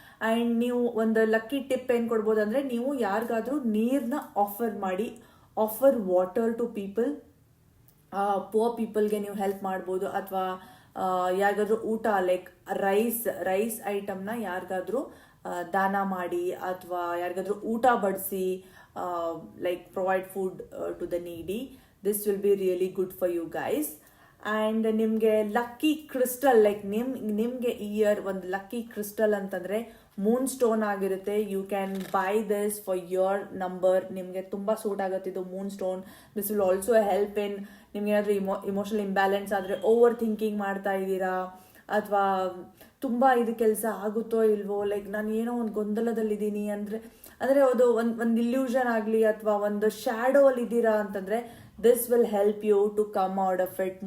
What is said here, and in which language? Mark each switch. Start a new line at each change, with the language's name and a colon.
Kannada: And ನೀವು ಒಂದು lucky tip ಏನು ಕೊಡ್ಬೋದು ಅಂದರೆ, ನೀವು ಯಾರಿಗಾದ್ರೂ ನೀರನ್ನ ಆಫರ್ ಮಾಡಿ,
English: offer water to people,
Kannada: poor ಪೀಪಲ್ಗೆ ನೀವು ಹೆಲ್ಪ್ ಮಾಡ್ಬೋದು. ಅಥವಾ ಯಾರಿಗಾದ್ರೂ ಊಟ, ಲೈಕ್ ರೈಸ್ ಐಟಮ್ನ ಯಾರಿಗಾದ್ರೂ ದಾನ ಮಾಡಿ, ಅಥವಾ ಯಾರಿಗಾದ್ರೂ ಊಟ ಬಡಿಸಿ,
English: like provide food to the needy. This will be really good for you guys.
Kannada: And ನಿಮಗೆ ಲಕ್ಕಿ ಕ್ರಿಸ್ಟಲ್, ಲೈಕ್ ನಿಮಗೆ ಈ ಇಯರ್ ಒಂದು ಲಕ್ಕಿ ಕ್ರಿಸ್ಟಲ್ ಅಂತಂದರೆ ಮೂನ್ ಸ್ಟೋನ್ ಆಗಿರುತ್ತೆ.
English: You can buy this for your number.
Kannada: ನಿಮಗೆ ತುಂಬ ಸೂಟ್ ಆಗುತ್ತೆ ಇದು Moon stone.
English: this will also help in
Kannada: ನಿಮ್ಗೆ ಏನಾದರೂ ಇಮೋಷನಲ್ ಇಂಬ್ಯಾಲೆನ್ಸ್ ಆದರೆ, ಓವರ್ ಥಿಂಕಿಂಗ್ ಮಾಡ್ತಾ ಇದ್ದೀರಾ, ಅಥವಾ ತುಂಬ ಇದು ಕೆಲಸ ಆಗುತ್ತೋ ಇಲ್ವೋ, ಲೈಕ್ ನಾನು ಏನೋ ಒಂದು ಗೊಂದಲದಲ್ಲಿದ್ದೀನಿ ಅಂದರೆ ಅದು ಒಂದು ಇಲ್ಯೂಷನ್ ಆಗಲಿ ಅಥವಾ ಒಂದು ಶ್ಯಾಡೋ ಅಲ್ಲಿ ಇದ್ದೀರಾ ಅಂತಂದರೆ,
English: This will help you to come out of it.